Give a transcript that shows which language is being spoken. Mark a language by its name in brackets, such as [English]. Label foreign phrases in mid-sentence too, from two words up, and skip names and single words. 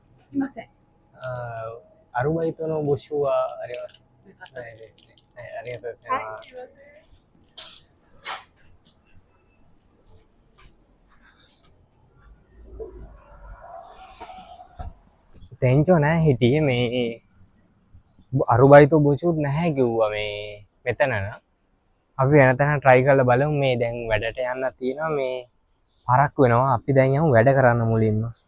[Japanese] いません。アルバイトの募集はあります。ないですね。はい、ありがとうございます。 [Sinhala] තෙන්චෝ නෑ හිටියේ මේ [Japanese] アルバイト 募集 [Sinhala] නැහැ කිව්වා මේ මෙතන නම් අපි වෙන තැන try කරලා බලමු මේ දැන් වැඩට යන්න තියෙනවා මේ පරක්කු වෙනවා අපි දැන් යමු වැඩ කරන්න මුලින්ම